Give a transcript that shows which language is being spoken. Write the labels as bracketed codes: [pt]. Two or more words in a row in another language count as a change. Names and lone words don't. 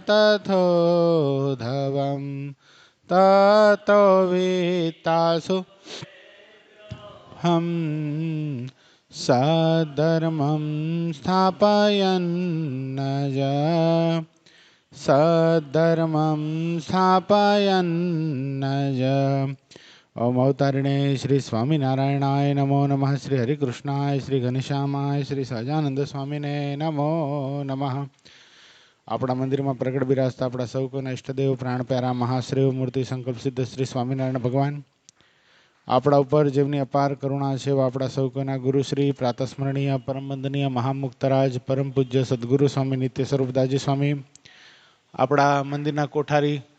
[sa] तथोधवम् ततो वित्तासु हम सद्धर्मं स्थापयन्नज सद्धर्मं स्थापयन्नज। ओम अवतारिणे श्री स्वामीनारायणाय नमो नमः। श्री हरिकृष्णाय श्री घनश्यामाय श्री સહજાનંદ સ્વામીને નમો નમઃ। [gu] આપણા મંદિરમાં પ્રગટ બિરાજતા આપણા સૌ કોઈના ઈષ્ટદેવ પ્રાણ પ્યારા મહાશ્રેવ મૂર્તિ સંકલ્પ સિદ્ધ શ્રી સ્વામિનારાયણ ભગવાન આપણા ઉપર જેમની અપાર કરુણા છે એવા આપણા સૌ કોઈના ગુરુશ્રી પ્રાતસ્મરણીય પરમ વંદનીય મહામુક્તરાજ પરમ પૂજ્ય સદગુરુ સ્વામી નિત્ય સ્વરૂપદાસજી સ્વામી, આપણા મંદિરના કોઠારી,